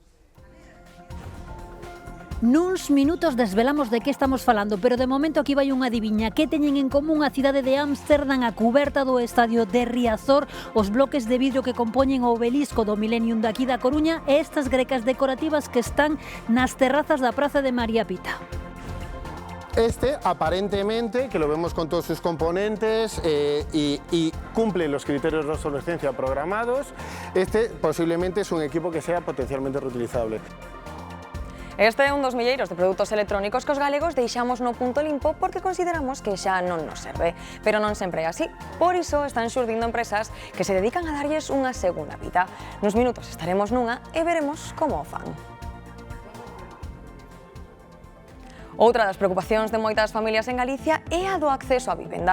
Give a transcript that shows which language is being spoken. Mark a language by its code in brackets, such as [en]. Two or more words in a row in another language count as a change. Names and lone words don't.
[gl] Nuns minutos desvelamos de que estamos falando, pero de momento aquí vai unha adiviña. Que teñen en común a cidade de Ámsterdam, a cuberta do estadio de Riazor, os bloques de vidro que compoñen o obelisco do Millennium daqui da Coruña e estas grecas decorativas que están nas terrazas da Praza de María Pita? [es] Este, aparentemente, que lo vemos con todos sus componentes y cumple los criterios de obsolescencia programados, este posiblemente es un equipo que sea potencialmente reutilizable. [gl] Este é un dos milleiros de produtos electrónicos que os galegos deixamos no punto limpo porque consideramos que xa non nos serve. Pero non sempre é así. Por iso están xurdindo empresas que se dedican a darlles unha segunda vida. Nos minutos estaremos nunha e veremos como o fan. Outra das preocupacións de moitas familias en Galicia é a do acceso á vivenda.